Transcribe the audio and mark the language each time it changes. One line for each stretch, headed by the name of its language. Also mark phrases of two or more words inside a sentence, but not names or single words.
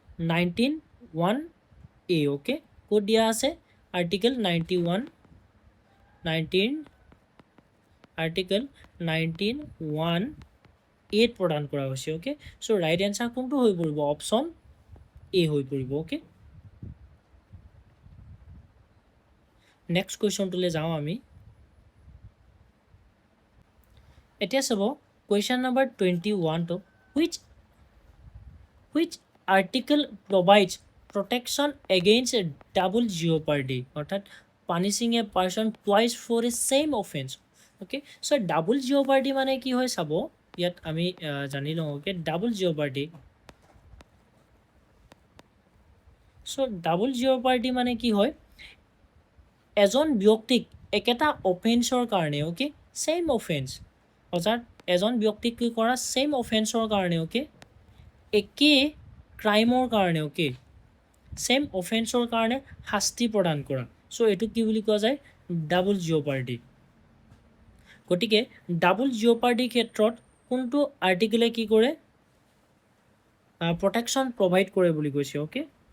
Assamese: 19(1)A
English: okay code
Assamese: দিয়া আছে আৰ্টিকল 19(1)A প্ৰদান কৰা হৈছে
English: okay so right answer
Assamese: কোনটো হৈ পৰিব
English: option A
Assamese: হৈ পৰিব ওকে
English: next questionটোলৈ
Assamese: যাওঁ আমি এতিয়া চাব
English: question number 21 to which article provides protection against double jeopardy অৰ্থাৎ punishing a person twice for a same offense okay so double jeopardy
Assamese: মানে কি হয় চাব ইয়াত আমি জানি লওঁ
English: ওকে double jeopardy so double jeopardy
Assamese: মানে কি হয় এজন ব্যক্তিক একেটা অফেন্সৰ কাৰণে
English: okay same
Assamese: অফেন্স অৰ্থাৎ এজন ব্যক্তিক কি কৰা
English: same offenceৰ
Assamese: কাৰণে ওকে একে ক্ৰাইমৰ কাৰণে
English: okay same offenceৰ
Assamese: কাৰণে শাস্তি প্ৰদান কৰা সো এটো কি বুলি কোৱা যায়
English: double jeopardy
Assamese: গতিকে
English: double jeopardy
Assamese: ক্ষেত্ৰত কোনটো আৰ্টিকলে কি কৰে
English: protection provide
Assamese: কৰে বুলি কৈছে ওকে